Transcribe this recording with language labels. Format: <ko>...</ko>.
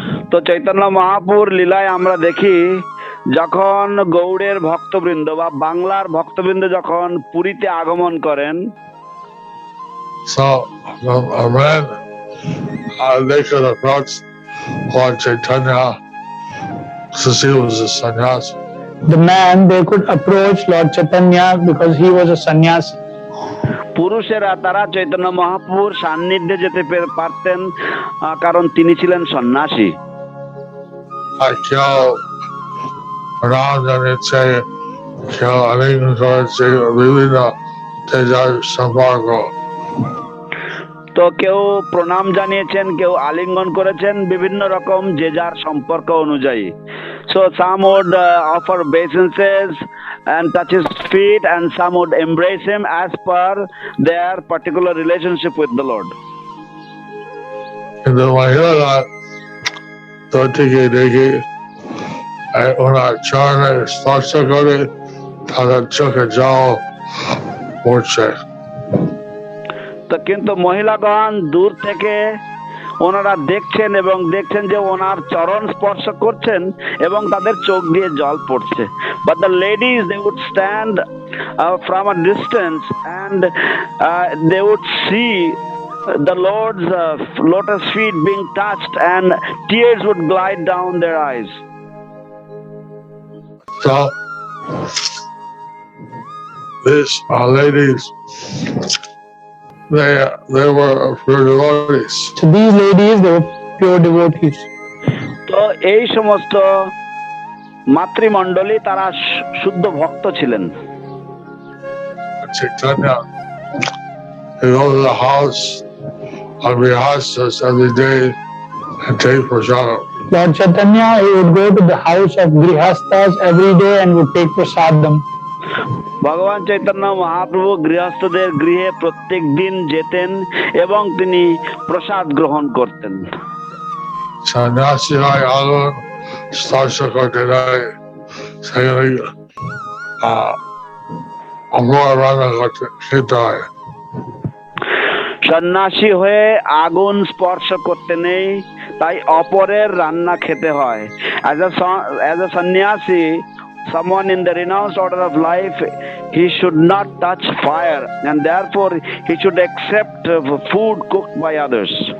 <bn>তো চৈতন্য মহাপুর লীলায় আমরা দেখি যখন গৌড়ের ভক্তবৃন্দ বা বাংলার ভক্তবৃন্দ যখন পুরীতে আগমন করেন,</bn> <en>So, when they could approach Lord Chaitanya, since he was a sannyasi. The man, they could approach Lord Chaitanya because he was a sannyasi.</en> <bn>পুরুষেরা তারা চৈতন্য মহাপুর সান্নিধ্যে যেতে পারতেন কারণ তিনি ছিলেন সন্ন্যাসী। আর কেউ প্রণাম জানিয়েছে, কেউ আলিঙ্গন করেছে, বিভিন্ন তেজার সম্পর্ক। তো কেউ প্রণাম জানিয়েছেন, কেউ আলিঙ্গন করেছেন, বিভিন্ন রকম যে যার সম্পর্ক অনুযায়ী।</bn> <en>So some would offer obeisances and touch his feet, and some would embrace him as per their particular relationship with the Lord.</en> <bn>কিন্তু মহিলারা তো ঠিকই দেখি ওনার চরণে স্পর্শ করে তাদের চোখে জল পড়ছে। তো কিন্তু মহিলাগণ দূর থেকে ওনারা দেখছেন এবং দেখছেন যে ওনার চরণ স্পর্শ করছেন এবং তাদের চোখ দিয়ে জল পড়ছে।</bn> <en>But the ladies, they would stand from a distance and they would see the Lord's lotus feet being touched and tears would glide down their eyes. So these ladies, they were pure devotees. So these ladies, they were pure devotees.</en> <bn>তো এই সমস্ত মাতৃমণ্ডলী তারা শুদ্ধ ভক্ত ছিলেন।</bn> <en>Chaitanya, he go to the house of Grihasthas every day and take prasadam. Lord Chaitanya, he would go to the house of Grihasthas every day and would take prasadam.</en> <bn>ভগবান চৈতন্য মহাপ্রভু গৃহস্থদের গৃহে প্রত্যেক দিন যেতেন এবং তিনি প্রসাদ গ্রহণ করতেন। সন্ন্যাসী হয় আগুন স্পর্শ করতে দেয়, সেখানে অপর রান্না করতে খেতে হয়। সন্ন্যাসী হয়ে আগুন স্পর্শ করতে নেই, তাই অপরের রান্না খেতে হয়।</bn> <en>As a sannyasi, someone in the renounced order of life, he should not touch fire and therefore he should accept food cooked by others.</en>